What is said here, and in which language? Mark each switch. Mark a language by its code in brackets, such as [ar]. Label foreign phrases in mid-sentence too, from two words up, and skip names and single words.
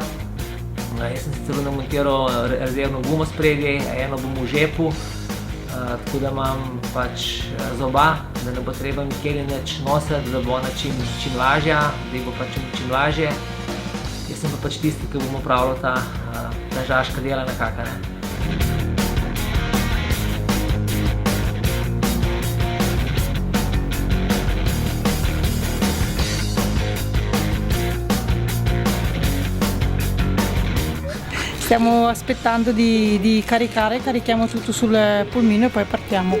[sl] Jaz sem sicer namontiral rezervno gumo spredje, eno bom v žepu, tako da imam pač za oba, da ne bo treba nikjer nič nositi, da bo ona čim lažja, da bo pač čim lažje. Jaz sem pa pač tisti, ki bom upravljal ta žaška dela nekako, ne. [it] Stiamo aspettando di caricare, carichiamo tutto sul pulmino e poi partiamo.